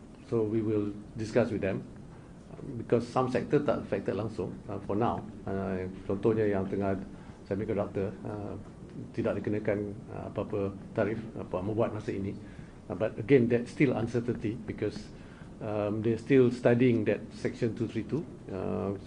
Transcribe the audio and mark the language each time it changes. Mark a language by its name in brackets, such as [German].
[English] So we will discuss with them because some sector [Malay] tak [English] affected [Malay] langsung [English] for now. [Malay] Contohnya yang tengah semiconductor tidak dikenakan apa-apa tarif membuat masa ini. [English] But again, that's still uncertainty because they're still studying that Section 232.